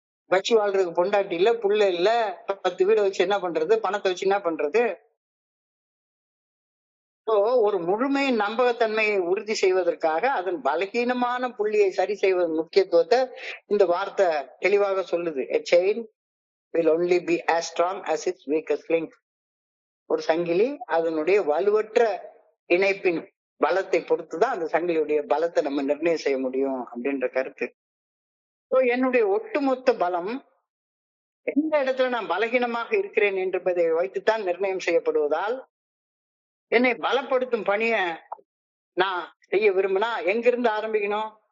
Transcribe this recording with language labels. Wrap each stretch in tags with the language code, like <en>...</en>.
<ta>வச்சு வாழ்றதுக்கு பொண்டாட்டி இல்ல, புள்ள இல்ல, 10 வீடு வச்சு என்ன பண்றது? பணத்தை வச்சு என்ன பண்றது? இப்போ ஒரு முழுமை நம்பகத்தன்மையை உறுதி செய்வதற்காக அதன் பலகீனமான புள்ளியை சரி செய்வதன் முக்கியத்துவத்தை இந்த வார்த்தை தெளிவாக சொல்லுது.</ta> <en>A chain will only be as strong as its weakest link.</en> <ta>ஒரு சங்கிலி அதனுடைய வலுவற்ற இணைப்பின் பலத்தை பொறுத்துதான் அந்த சங்கிலியுடைய பலத்தை நம்ம நிர்ணயம் செய்ய முடியும் அப்படின்ற கருத்து. என்னுடைய ஒட்டுமொத்த பலம் எந்த இடத்துல நான் பலகீனமாக இருக்கிறேன் என்பதை வைத்துத்தான் நிர்ணயம் செய்யப்படுவதால் என்னை பலப்படுத்தும் பணியை நான் செய்ய விரும்பினா எங்கிருந்து ஆரம்பிக்கணும்?</ta>